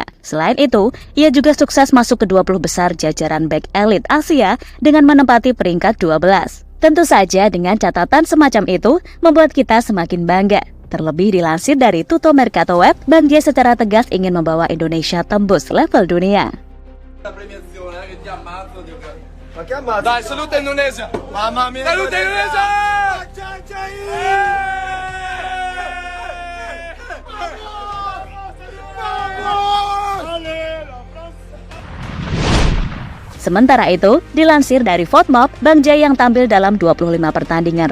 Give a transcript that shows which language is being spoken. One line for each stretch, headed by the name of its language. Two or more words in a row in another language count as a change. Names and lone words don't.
Indonesian: Selain itu, ia juga sukses masuk ke 20 besar jajaran
English: back elite
Indonesian: Asia dengan menempati peringkat 12. Tentu saja dengan catatan semacam itu membuat kita semakin bangga. Terlebih dilansir dari Tutto Mercato Web, Bang Jai secara tegas ingin membawa Indonesia tembus level dunia.
Italian: Dai, salute Indonesia! Mamma mia! Salute Indonesia!
Indonesian: Sementara itu, dilansir dari Fotmob, Bang Jai yang tampil dalam 25 pertandingan